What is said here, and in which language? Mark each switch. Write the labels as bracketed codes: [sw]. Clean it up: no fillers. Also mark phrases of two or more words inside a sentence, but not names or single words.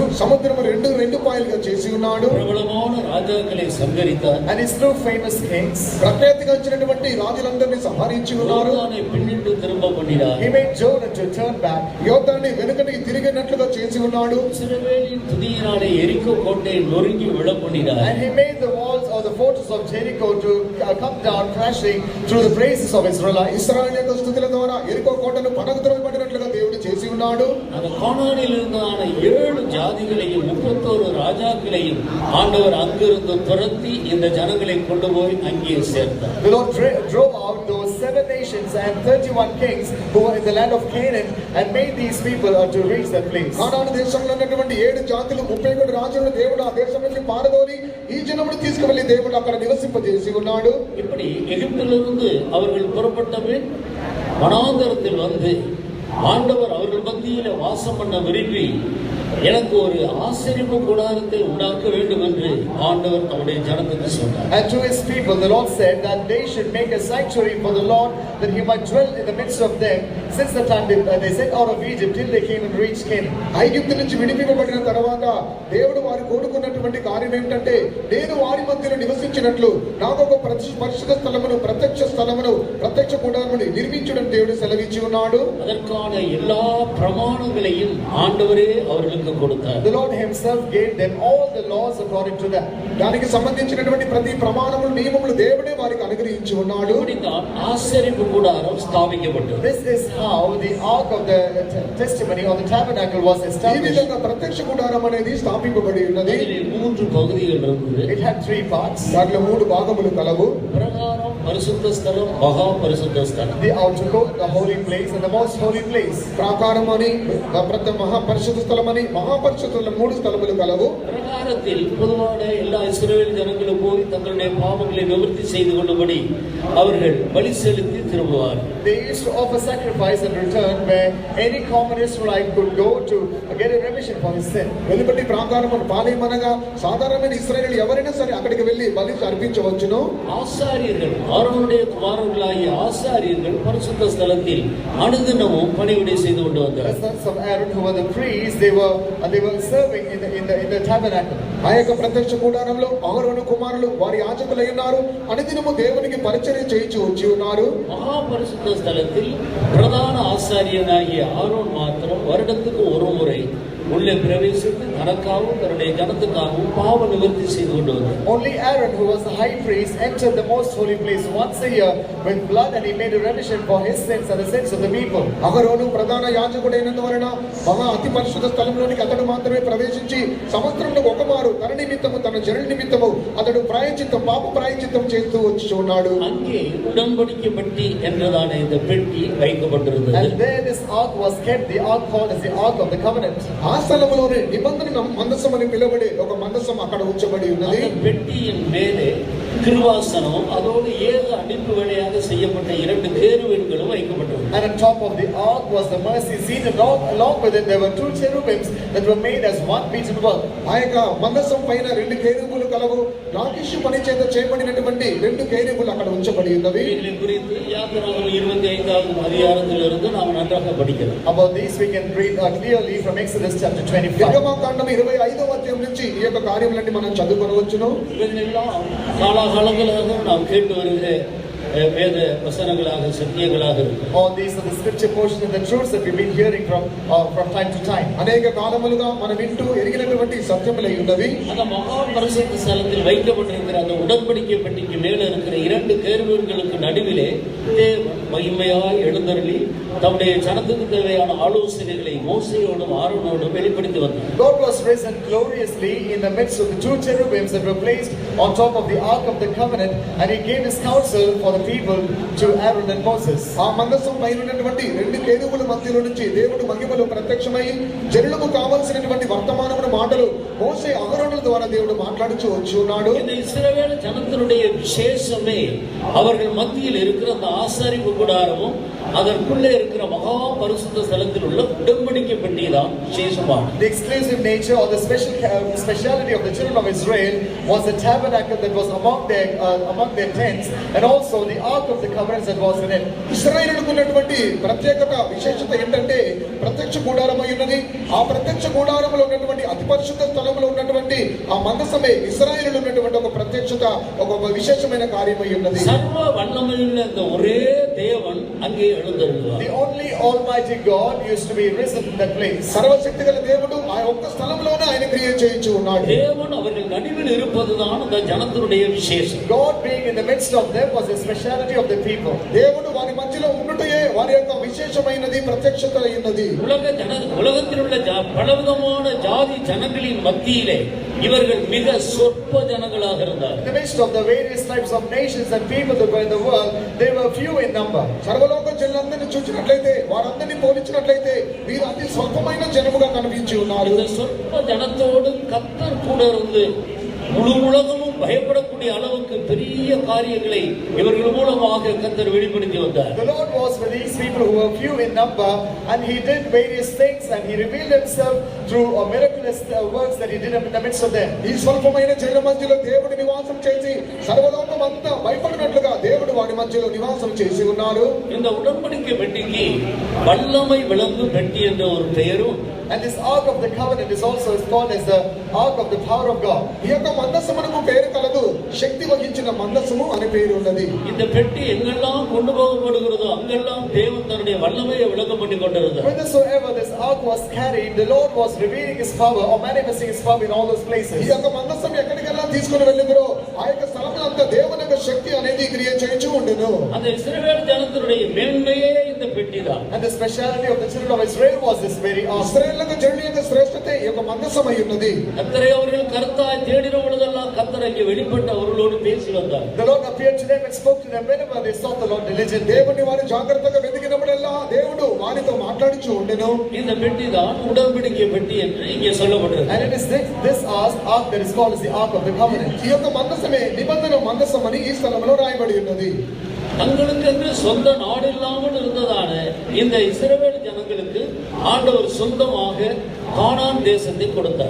[te] సముద్రము రెండు పాయలుగా చేసి ఉన్నాడు. [ta] பிரபலமான ராஜாக்களை சம்ஹரித்தார். [en] And he slew famous kings. [te] ప్రఖ్యాతిగా వచ్చినటువంటి రాజులందరినీ సంహరించి ఉన్నారు. [ta] யோர்தானு பின்னிட்டு తిరుம்ப பண்ணினார். [en] He made Jordan to turn back. [te] యోర్దాను వెనుకటికి తిరిగినట్లుగా చేసి ఉన్నాడు. [ta] ఇశ్రాయేలిன் துதியினாலே எரிகோ கோட்டை நொறுங்கி விழ பண்ணினார். [en] And he made the walls of the fortress of Jericho to come down crashing through the praises of Israelites. [te] ఇశ్రాయేలు యొక్క స్తుతుల ద్వారా ఎరికో కోటను పడగొట్టబడినట్లుగా దేవుడు చేసి ఉన్నాడు. [ta] அந்த கானானில் இருந்ததான 7 ஜாதிகளையும் 31 ராஜாக்களையும் ஆண்டவர் அங்கிருந்து துரத்தி இந்த ஜனங்களை கொண்டு போய் அங்கே சேர்த்தார். [en] The Lord drove out those 7 nations and 31 kings who were in the land of Canaan and made these people to reach that place. [te] కానాను దేశంలో ఉన్నటువంటి 7 జాతులు 31 రాజులను దేవుడు ఆ దేశం నుంచి పారదోలి ఈ జనమును తీసుకువెళ్లి దేవుడు అక్కడ నివసింపజేసి ఉన్నాడు. [ta] இப்படி எகிப்திலிருந்து அவர்கள் புறப்பட்ட பின் வனாந்தரத்தில் வந்து ஆண்டவர் அவர்கள் மத்தியிலே வாசம் பண்ண விரும்பி எனக்கு ஒரு ஆசரிப்பு கூடாரத்தை உண்டாக்க வேண்டும் என்று ஆண்டவர் தம்முடைய ஜனத்துக்கு சொன்னார். [en] And to his people the Lord said that they should make a sanctuary for the Lord, that he might dwell in the midst of them, since the time they set out of Egypt till they came and reached Canaan. [te] ఐగుప్తు నుంచి విడిపింపబడిన తర్వాత దేవుడు వారు కోరుకున్నటువంటి కార్యం ఏంటంటే, నేను వారి మధ్యలో నివసించినట్లు నాకు ఒక పరిశుద్ధ స్థలమును, ప్రత్యక్ష స్థలమును, ప్రత్యక్ష కూడారమును నిర్మించడం దేవుడు సెలవిచ్చి ఉన్నాడు. [ta] அதற்காக செய்வதற்கான எல்லா பிரமாணங்களையும் ஆண்டவரே அவர்களுக்கு கொடுத்தார். [en] The Lord himself gave them all the laws according to that. [te] దానికి సంబంధించినటువంటి ప్రతి ప్రమాణములు నియమములు దేవుడే వారికి అనుగ్రహించి ఉన్నాడు. [ta] இப்படித்தான் ஆசரிப்பு கூடாரம் ஸ்தாபிக்கப்பட்டது. [en] This is how the ark of the testimony or the tabernacle was [te] ఈ [en] established. [te] విధంగా ప్రత్యక్ష గుడారం అనేది స్థాపింపబడి ఉన్నది. [ta] அதிலே 3 பகுதிகள் இருந்தது. [en] It had 3 parts. [te] దాంట్లో 3 భాగములు కలవు. [ta] பிரகாரம், பரிசுத்த ஸ்தலம், மகா பரிசுத்த ஸ்தலம். [en] The outer court, the holy place and the most holy place. [te] ప్రాకారం అని మహాపరిశుద్ధ స్థలం అని మహాపరిశుద్ధ 3 స్థలములు కలవు. [ta] பிரகாரத்தில் பொதுவான எல்லா இஸ்ரவேல் ஜனங்களும் போய் தங்களுடைய பாவங்களை நிவர்த்தி செய்து கொள்ளும்படி அவர்கள் பலி செலுத்தி திரும்புவார். [en] They used to offer sacrifice and return where any common Israelite could go to get a remission for his sin. [te] వెలుపటి ప్రాకారమును పాలెం అనగా సాధారణమైన ఇశ్రాయేలు ఎవరైనా సరే అక్కడికి వెళ్లి బలి అర్పించవచ్చును. [ta] ஆசாரியர்கள், ஆரோனுடைய குமாரர்களாகிய ஆசாரியர்கள் பரிசுத்த ஸ்தலத்தில் அனுதினமும் பணிவிடை செய்து கொண்டு [en] The [ta] வந்தார். [en] sons of Aaron who were the priests, they were serving in the tabernacle. [te] ఆ యొక్క ప్రత్యక్ష గుడారంలో ఆరోను కుమారులు వారి యాజకులై ఉన్నారు. అనుదినము దేవునికి పరిచర్య చేయించి వచ్చి ఉన్నారు. [ta] மகா பரிசுத்த ஸ்தலத்தில் பிரதான ஆசாரியனாகிய ஆரோன் மாத்திரம் வருடத்துக்கு ஒரு முறை உள்ளே பிரவேசித்து தனக்காகவும் தன்னுடைய ஜனத்துக்காகவும் பாவ நிவர்த்தி செய்து கொண்டு வந்தார். [en] Only Aaron, who was the high priest, entered the most holy place once a year with blood, and he made a remission for his sins and the sins of the people. [te] అహరోను ప్రధాన యాజకుడైనందువలన మహా అతి పరిశుద్ధ స్థలంలోనికి అతడు మాత్రమే ప్రవేశించి సంవత్సరంలో ఒకమారు తన నిమిత్తము తన జనుల నిమిత్తము అతడు ప్రాయశ్చిత్తం పాప ప్రాయశ్చిత్తం చేస్తూ వచ్చి ఉన్నాడు. [ta] அங்கே உடன்படிக்கை பெட்டி என்றதான இந்த பெட்டி வைக்கப்பட்டிருந்தது. [en] And there this ark was kept, the ark called as the ark of the covenant. [te] ఆ స్థలంలోనే నిబంధన మందసం అని పిలువబడే ఒక మందసం అక్కడ ఉంచబడి ఉన్నది. [ta] அந்த பெட்டியின் மேலே கிருபாசனம் அதோடு 7 அடிப்பு வழியாக செய்யப்பட்ட 2 கேருபீன்களும் வைக்கப்பட்டிருந்தது. [en] And on top of the ark was the mercy seat, and along with it there were 2 cherubims that were made as one beaten work. [te] ఆ యొక్క మందసం పైన 2 కేరుబులు కలవు. లాకీషు పని చేత చేయబడినటువంటి 2 కేరుబులు అక్కడ ఉంచబడి ఉన్నవి. [ta] இவைகளை குறித்து யாத்திராகமம் 25வது அதிகாரத்திலிருந்து நாம் நன்றாக படிக்கலாம். [en] About these we can read clearly from Exodus chapter 25. [te] నిర్గమకాండం 25వ అధ్యాయం నుంచి ఈ యొక్క కార్యములన్నీ మనం చదువుకొనవచ్చును. [ta] இவைகளெல்லாம் காலாகாலங்களாக நாம் கேட்டு வருகிற வேத வசனங்களாக சத்தியங்களாக இருக்கும். [en] All these are the scripture portions and the truths that we've been hearing from time to time. [te] అనేక కాలములుగా మనం వింటూ ఎరిగినటువంటి సత్యములై ఉన్నవి. [ta] அந்த மகா பரிசுத்த ஸ்தலத்தில் வைக்கப்பட்டிருக்கிற அந்த உடன்படிக்கை பெட்டிக்கு மேல இருக்கிற 2 கேருபீன்களுக்கு நடுவிலே தேவன் மகிமையாய் எழுந்தருளி தம்முடைய ஜனத்துக்கு தேவையான ஆலோசனைகளை மோசேயோடும் ஆரோனோடும் வெளிப்படுத்தி வந்தார். [en] God was risen gloriously in the midst of the 2 cherubims that were placed on top of the ark of the covenant, and he gave his counsel for the people to Aaron and Moses. [te] ఆ మందసం పైన ఉన్నటువంటి 2 కేరుబుల మధ్యలో నుంచి దేవుడు మహిమలో ప్రత్యక్షమై జనులకు కావాల్సినటువంటి వర్తమానముల మాటలు మోసే అహరోనుల ద్వారా దేవుడు మాట్లాడుచూ వచ్చి ఉన్నాడు. [ta] இந்த இஸ்ரவேல் ஜனத்தினுடைய விசேஷமே அவர்கள் மத்தியில் இருக்கிற அந்த ஆசாரிப்பு கூடாரமும் அதற்குள்ளே இருக்கிற மகா பரிசுத்த ஸ்தலத்தில் உள்ள உடன்படிக்கை பெட்டி தான் விசேஷமானது. [en] The exclusive nature or the speciality of the children of Israel was the tabernacle that was among their tents, and also the ark of the covenant that was in it. [te] ఇశ్రాయేలుకు ఉన్నటువంటి ప్రత్యేకత విశేషత ఏంటంటే ప్రత్యక్ష గుడారమై ఉన్నది. ఆ ప్రత్యక్ష గుడారములో ఉన్నటువంటి అతి పరిశుద్ధ స్థలంలో ఉన్నటువంటి ఆ మందసమే ఇశ్రాయేలులో ఉన్నటువంటి ఒక ప్రత్యక్షత, ఒక విశేషమైన కార్యమై ఉన్నది. [ta] சர்வ வல்லமையுள்ள அந்த ஒரே தேவன் அங்கே எழுந்தருளுவார். [en] The only Almighty God used to be risen in that place. [te] సర్వశక్తిగల దేవుడు ఆ ఒక్క స్థలంలోనే ఆయన క్రియ చేయించి ఉన్నాడు. [ta] தேவன் அவர்கள் நடுவில் இருப்பதுதான் அந்த ஜனத்தினுடைய விசேஷம். [en] God being in the midst of them was the speciality of the people. [te] దేవుడు వారి మధ్యలో ఉండుటయే వారి యొక్క విశేషమైనది, ప్రత్యక్షత అయినది. [ta] உலகத்தில் உள்ள பலவிதமான ஜாதி ஜனங்களின் மத்தியிலே இவர்கள் மிக சொற்ப ஜனங்களாக இருந்தார். [en] In the midst of the various types of nations and people that were in the world, they were few in number. [te] సర్వలోక జనులందరినీ చూచినట్లయితే, వారందరినీ పోల్చినట్లయితే వీరు అతి స్వల్పమైన జనముగా కనిపించి ఉన్నారు. [ta] இந்த சொற்ப ஜனத்தோடு கர்த்தர் கூட இருந்து முழு உலகமும் பயப்படக்கூடிய அளவுக்கு பெரிய காரியங்களை இவர்கள் மூலமாக கர்த்தர் வெளிப்படுத்தி வந்தார். [en] The Lord was with these people who were few in number, and he did various things, and he revealed himself through miraculous works that he did in the midst of them. [te] ఈ స్వల్పమైన జనుల మధ్యలో దేవుడు నివాసం చేసి సర్వలోకం అంతా భయపడినట్లుగా దేవుడు వారి మధ్యలో నివాసం చేసి ఉన్నాడు. [ta] இந்த உடன்படிக்கை பெட்டிக்கு வல்லமை விளங்கும் பெட்டி என்ற ஒரு பெயரும், [en] And this ark of the covenant is also called as the ark of the power of God. [te] ఈ యొక్క మందసమునకు పేరు కలదు, శక్తి వహించిన మందసము అనే పేరు ఉన్నది. [ta] இந்த பெட்டி எங்கெல்லாம் கொண்டு போகப்படுகிறதோ அங்கெல்லாம் தேவன் தன்னுடைய வல்லமையை விளக்கம் பண்ணி கொண்டிருந்தார். [en] Whithersoever this ark was carried, the Lord was revealing his power or manifesting his power in all those places. [te] ఈ యొక్క మందసం ఎక్కడికెల్లా తీసుకొని వెళ్ళిందో ఆ యొక్క స్థలములంతా దేవుని యొక్క శక్తి అనేది క్రియ చేయించు ఉండెను. [ta] அந்த இஸ்ரவேல் ஜனத்தினுடைய மேன்மையே இந்த பெட்டிதான். [en] And the speciality of the children of Israel was this very ark. [te] ఇశ్రాయేలు జనుల యొక్క శ్రేష్ఠత ఈ యొక్క మందసమై ఉన్నది. [ta] கர்த்தரை அவர்கள் கருத்தாய் தேடின பொழுதெல்லாம் கர்த்தர் அங்கே வெளிப்பட்டு அவர்களோடு பேசி வந்தார். [en] The Lord appeared to them and spoke to them whenever they sought the Lord diligently. [te] దేవుని వారు జాగ్రత్తగా వెతికినప్పుడల్లా దేవుడు వారితో మాట్లాడుచూ ఉండెను. [ta] இந்த பெட்டிதான் உடன்படிக்கை பெட்டி என்று இங்கே சொல்லப்பட்டிருக்கு. [en] And it is this ark that is called as the ark of the covenant. [te] ఈ యొక్క మందసమే నిబంధన మందసం అని ఈ స్థలంలో రాయబడి ఉన్నది. [ta] தங்களுக்கென்று சொந்த நாடு இல்லாமல் இருந்ததான இந்த இஸ்ரவேல் ஜனங்களுக்கு ஆண்டவர் சொந்தமாக கானான் தேசத்தை கொடுத்தார்.